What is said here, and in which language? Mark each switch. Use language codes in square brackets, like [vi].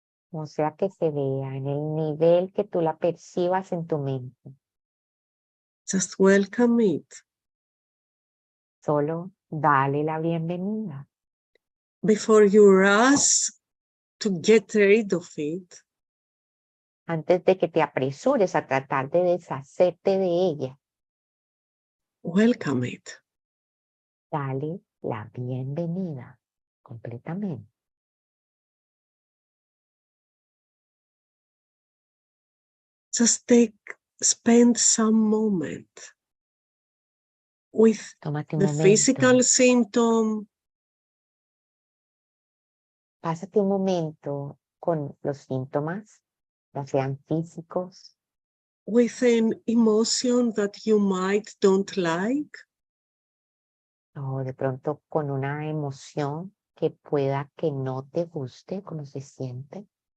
[es] o sea que se vea en el nivel que tú la percibas en tu mente, [en] just welcome it. [es] solo dale la bienvenida. [en] Before you rush to get rid of it, [es] Antes de que te apresures a tratar de deshacerte de ella, [en] welcome it. [es] dale la bienvenida completamente. [en] Just spend some moment with [es] Tómate un [en] the [es] momento, [en] physical symptom, [es] pásate un momento con los síntomas, ya sean físicos, [en] with an emotion that you might don't like, [es] o de pronto con una emoción que pueda que no te guste, cómo se siente,